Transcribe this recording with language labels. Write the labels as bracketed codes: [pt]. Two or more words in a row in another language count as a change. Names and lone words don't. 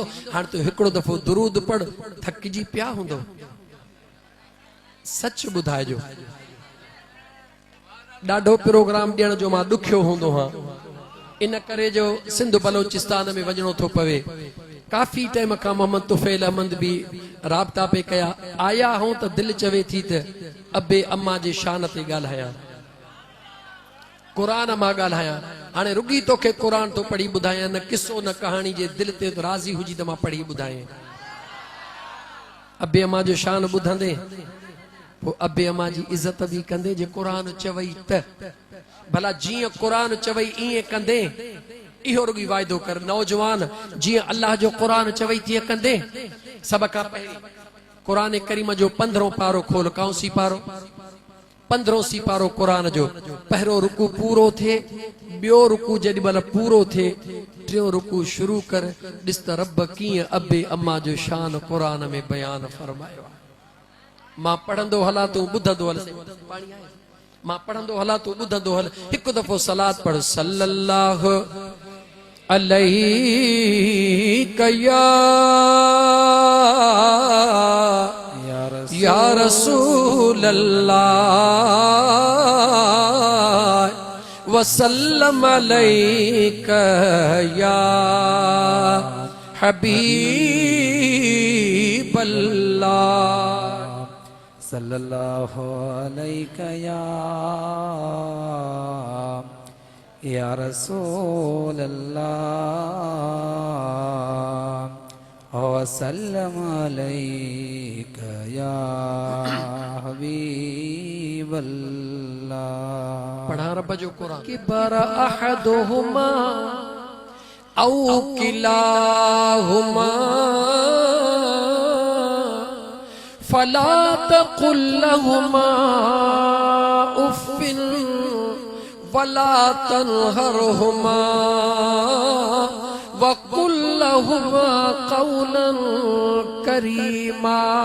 [sd] हाणे तूं हिकिड़ो दफ़ो दुरूद पढ़, थकिजी पिया हूंदो, सच ॿुधाइजो। ॾाढो प्रोग्राम ॾियण जो मां ॾुखियो हूंदो हा, इन करे जो सिंध बलोचिस्तान में वञणो थो पवे। काफ़ी टाइम खां मोहम्मद तुफैल अहमद भी राबता पे कया, आया हूं त दिल चवे थी त अबे अम्मा जे शान ते ॻाल्हायां, क़ुरान मां ॻाल्हायां। हाणे रुगी तोखे क़ुरान तो पढ़ी ॿुधायां, न किसो न कहाणी, जे दिल ते राज़ी हुजी त मां पढ़ी ॿुधायां। अबे अम्मा जो शान ॿुधंदे पोइ अबे अम्मा जी इज़त बि कंदे, जे क़ुरान चवई त भला जीअं क़ुरान चवई ईअं कंदे, इहो रुगी वाइदो कर। नौजवान जीअं अल्लाह जो क़ुरान चवई तीअं कंदे। सब खां पहिरीं क़ुरान करीम जो 15 पारो खोल, काउं सी पारो, 15 सी पारो क़ुरान जो। पहिरों रुकू पूरो थे, ॿियो रुकू जेॾी महिल पूरो थे, टियों रुकू शुरू कर, ॾिस त रब कीअं अबे अम्मा जो शान क़ुरान में बयान फरमायो आहे। मां पढ़ंदो हलां तूं ॿुधंदो हल, मां पढ़ंदो हलां तूं ॿुधंदो हल। हिकु दफ़ो सलात पढ़, [ar] صلى الله عليه يا رسول الله وسلم عليك يا حبيب الله, صلى الله عليك يا رسول الله وسلم عليك يا حبيب الله. [sd] पढ़ा रब जो कुरान कि [ar] الكبر أحدهما أو كلاهما فلا تقل لهما أف ولا تنهرهما وقل لهما قولا كريما.